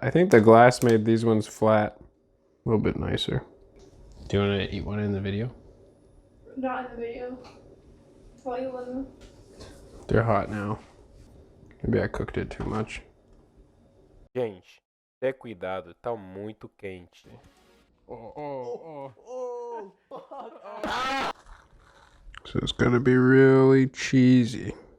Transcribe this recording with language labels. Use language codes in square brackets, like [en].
[en] I think the glass made these ones flat. A little bit nicer. Do you want to eat one in the video? Not in the video. Why you wouldn't? They're hot now. Maybe I cooked it too much. [pt] Gente, ter cuidado, tá muito quente. [en] So it's gonna be really cheesy.